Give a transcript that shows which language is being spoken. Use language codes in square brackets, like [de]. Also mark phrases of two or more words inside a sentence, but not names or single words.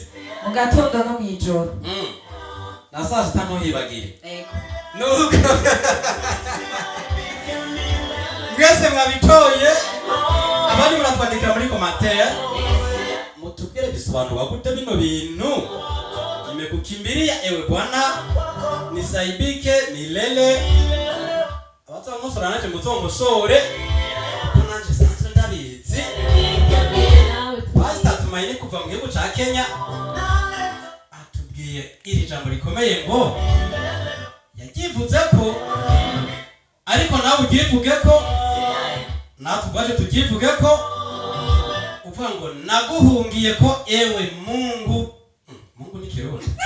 [rn] Mu gatondo no mwijoro. na [sw] saa sita [rn] ntuhibagire Ego. nuko mwese mwabitoye abandi muratwandikira muri commentaire mutubwire bisobanura gute bino bintu [sw] nimekukimbilia ewe bwana nisaibike milele [rn] abatangosora naje muzongosore kuko nanje sanzwe ndabizi Pastor Tumaini kuva mu gihugu ca Kenya atubwiye iri jambo rikomeye ngo yagivuze ko ariko nawe ugivuge ko natwe baje tugivuge ko uvuga ngo naguhungiye ko ewe Mungu Mungu ni kirundi